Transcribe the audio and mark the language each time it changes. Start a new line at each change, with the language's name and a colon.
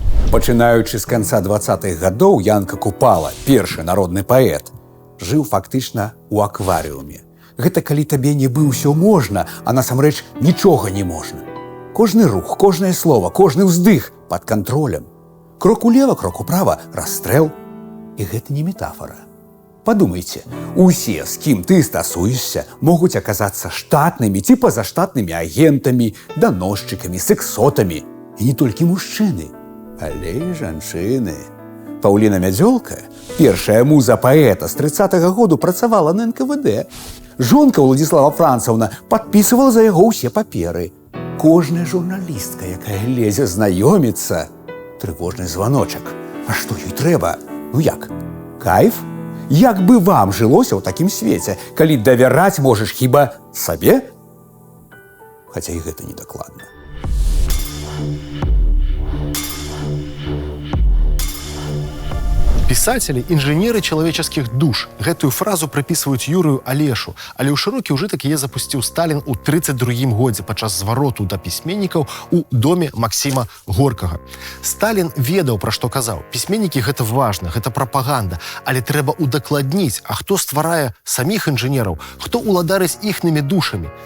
Belarusian: Пачынаючы з канца 20-х гадоў, Янка Купала, першы народны паэт, жыў фактычна ў акварыуме. Гэта калі табе нібы ўсё можна, а насамрэч нічога не можна. Кожны рух, кожнае слово, кожны ўздых пад кантролем. Крок улева, крок управа, расстрэл. І гэта не метафора. Падумайце, усе, з кім ты стасуешся, могуць аказацца штатнымі ці пазаштатнымі агентамі, даносчыкамі, сексотамі. І не толькі мужчыны, але і жанчыны. Паўліна Мядзёлка, першая муза паэта з 30-го году, працавала на НКВД. Жонка Уладзіслава Францаўна падпісывала за яго ўсе паперы. Кожная журналістка, якая лезе знаёміцца, трывожны званочак. А што ёй трэба? Ну як? Кайф? Як бы вам жылося ў такім свеце, калі давяраць можаш хіба сабе? Хаця і гэта недакладна.
Russian: Писатели – инженеры человеческих душ.
Belarusian: Гэтую фразу
Russian: приписывают Юрию Алешу.
Belarusian: Але ў шырокі ўжытак яе запусціў Сталін у 32-м годзе падчас звароту да пісьменнікаў у доме Максіма Горкага. Сталін ведаў, пра што казаў. Пісьменнікі – гэта важна, гэта прапаганда. Але трэба удакладніць, а хто стварае саміх інжынераў, хто уладарыць іхнымі душамі?